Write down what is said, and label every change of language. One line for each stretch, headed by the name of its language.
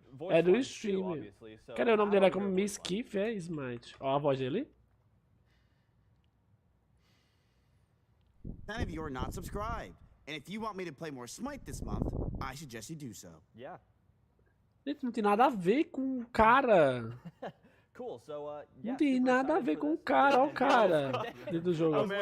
Portuguese: É do streamer. Cadê o nome dele? É como Miskiff, é Smite. Ó a voz dele.
English: None of you are not subscribed. And if you want me to play more Smite this month, I suggest you do so. Yeah.
Portuguese: Gente, não tem nada a ver com o cara.
English: Cool. So,
Portuguese: não tem nada a ver com o cara, olha o cara dentro do jogo.